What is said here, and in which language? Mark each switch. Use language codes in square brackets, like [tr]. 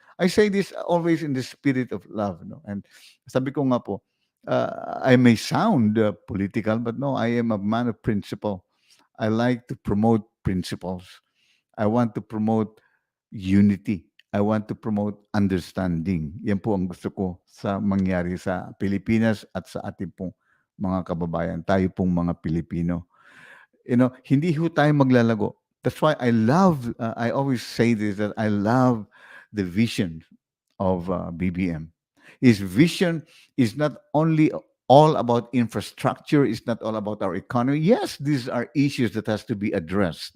[en] I say this always in the spirit of love. No? And [tl] sabi ko nga po, [en] I may sound political, but no, I am a man of principle. I like to promote principles. I want to promote unity. I want to promote understanding. [tl] Yan po ang gusto ko sa mangyari sa Pilipinas at sa ating pong mga kababayan. Tayo pong mga Pilipino. [en] You know, [tl] hindi ho tayo maglalago. [en] That's why I always say this, that I love the vision of BBM. His vision is not only all about infrastructure, it's not all about our economy. Yes, these are issues that has to be addressed.